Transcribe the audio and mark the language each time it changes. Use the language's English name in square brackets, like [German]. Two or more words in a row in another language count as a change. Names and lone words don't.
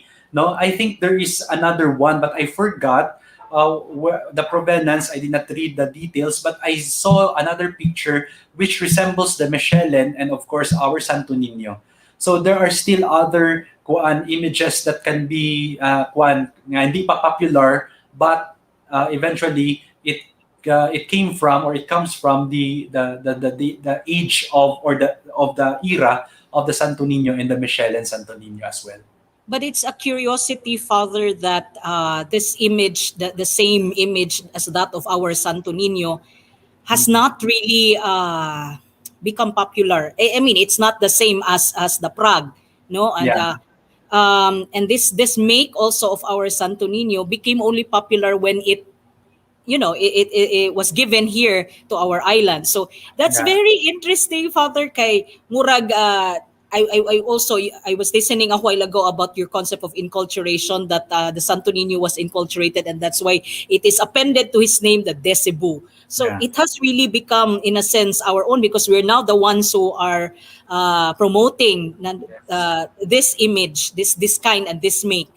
[English] No, I think there is another one, but I forgot where the provenance. I did not read the details, but I saw another picture which resembles the Michelin and of course our Santo Niño. So there are still other images that can be [Filipino] nga hindi pa [English] popular, but eventually it came from, or it comes from the age of, or the era of the Santo Niño and the Michelin Santo Niño as well. But it's a curiosity, Father, that this image, the same image as that of our Santo Niño, has not really become popular. I mean, it's not the same as the Prague, no, and this make also of our Santo Niño became only popular when it, it was given here to our island. So that's Yeah. very interesting, Father. [Cebuano] Kay murag, [English] I was listening a while ago about your concept of inculturation, that the Santo Niño was inculturated, and that's why it is appended to his name, the De Cebu. So Yeah. it has really become, in a sense, our own, because we're now the ones who are promoting this image, this kind and this make.